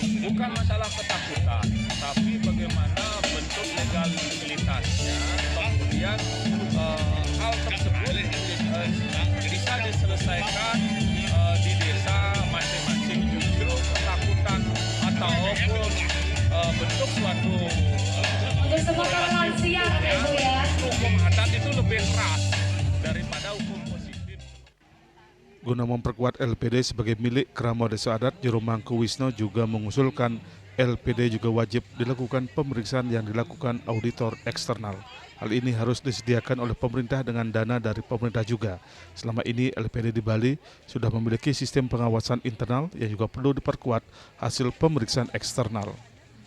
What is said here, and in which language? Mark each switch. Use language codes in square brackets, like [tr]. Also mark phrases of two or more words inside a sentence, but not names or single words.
[id] Bukan masalah ketakutan, tapi bagaimana bentuk legalitasnya, kemudian hal tersebut bisa diselesaikan di desa masing-masing. Justru ketakutan ataupun bentuk suatu Untuk semua kalangan lansia kan Ibu ya? hukum adat itu lebih keras daripada hukum positif. Guna memperkuat LPD sebagai milik krama desa adat, Jero Mangkuwisne juga mengusulkan LPD juga wajib dilakukan pemeriksaan yang dilakukan auditor eksternal. Hal ini harus disediakan oleh pemerintah dengan dana dari pemerintah juga. Selama ini LPD di Bali sudah memiliki sistem pengawasan internal yang juga perlu diperkuat hasil pemeriksaan eksternal.